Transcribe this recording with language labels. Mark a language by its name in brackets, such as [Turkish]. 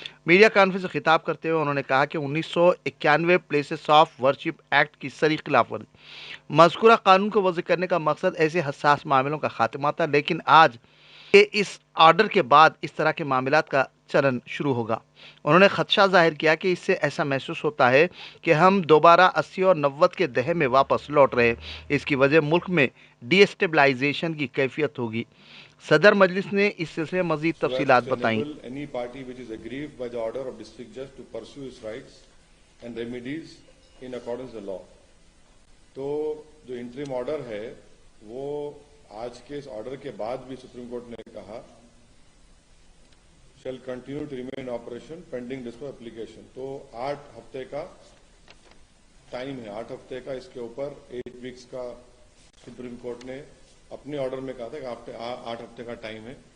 [Hindi] Media conference से खिताब करते हुए उन्होंने कहा कि 1991 प्लेसेस ऑफ वर्शिप एक्ट की सरी खिलाफ वर्जी मज़कूरा कानून को वज़ी करने का मकसद ऐसे हसास मामलों का खात्मा था, लेकिन आज के इस ऑर्डर के बाद इस तरह के मामलात का चलन शुरू होगा। उन्होंने खदशा जाहिर किया कि इससे ऐसा महसूस होता है कि हम दोबारा 80 और 90 के दहे में वापस लौट रहे हैं। इसकी वजह मुल्क में डीस्टेबलाइजेशन की कैफियत होगी। सदर मजलिस ने इस सिलसिले में मजीद [English] so as [Hindi] तफसीलात [English] to [Hindi] बताई। [English] enable any party which is aggrieved by the order of district judge to pursue its rights and remedies in accordance with the law. [Hindi] तो जो इंटरिम ऑर्डर है वो आज के इस ऑर्डर के बाद भी सुप्रीम कोर्ट ने कहा shall continue to remain in operation pending dispo application. तो 8 हफ्ते का टाइम है, 8 हफ्ते का इसके ऊपर 8 वीक्स का सुप्रीम कोर्ट ने अपने ऑर्डर में कहा था कि 8 हफ्ते का टाइम है।